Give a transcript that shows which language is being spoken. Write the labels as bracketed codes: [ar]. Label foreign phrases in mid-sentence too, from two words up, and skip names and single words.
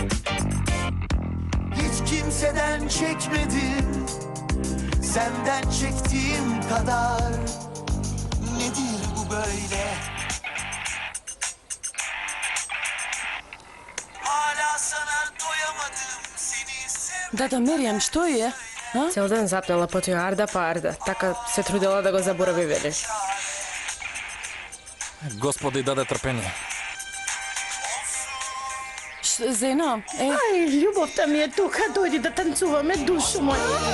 [tr] Hiç kimseden çekmedim, senden çektiğim kadar. Nedir bu böyle? Hala sana doyamadım, seni sevmedim. [mk] Да, Меријам, што е? Цел ден запнала по тој Арда па Арда, така се трудела да го заборави, вели. Господи, даде трпение. Зено, Ај, љубовта ми е тука, дојди да танцуваме, душо моја.